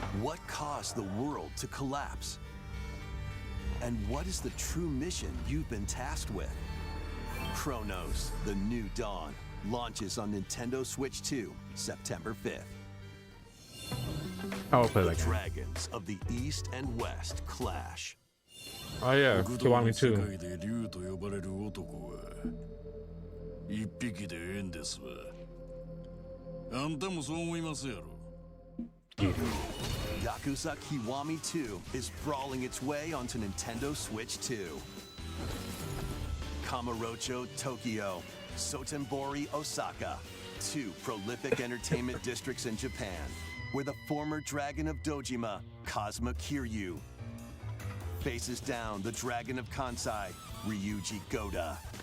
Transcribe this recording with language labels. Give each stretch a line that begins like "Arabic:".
English: What caused the world to collapse? And what is the true mission you've been tasked with? Chronos: The New Dawn launches on Nintendo Switch 2, September 5th. I'll play The that game. dragons of the East and West clash. Oh yeah, Kiwami too.
Japanese: 世界で竜と呼ばれる男は一匹でええんですわ。あんたもそう思いますやろ。
English: Yakuza Kiwami 2 is brawling its way onto Nintendo Switch 2. Kamurocho, Tokyo, Sotenbori, Osaka, two prolific entertainment districts in Japan, where the former dragon of Dojima, Kazuma Kiryu, faces down the dragon of Kansai, Ryuji Goda.